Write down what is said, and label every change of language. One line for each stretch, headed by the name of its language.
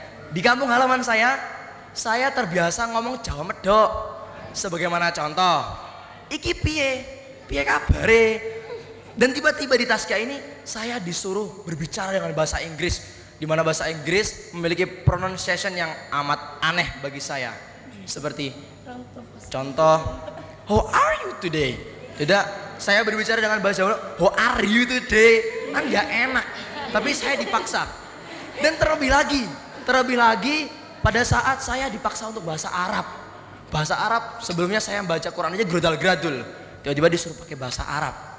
Indonesian: Di kampung halaman saya terbiasa ngomong Jawa medok. Sebagaimana contoh,
Javanese: iki piye kabare.
Indonesian: Dan tiba-tiba di Taskia ini saya disuruh berbicara dengan bahasa Inggris, di mana bahasa Inggris memiliki pronunciation yang amat aneh bagi saya. Seperti contoh,
English: how are you today?
Indonesian: Tidak, saya berbicara dengan bahasa Jawa,
English: how are you today?
Indonesian: Kan gak enak, tapi saya dipaksa. Dan terlebih lagi pada saat saya dipaksa untuk bahasa Arab. Bahasa Arab sebelumnya saya baca Quran aja gradul-gradul, tiba-tiba disuruh pakai bahasa Arab.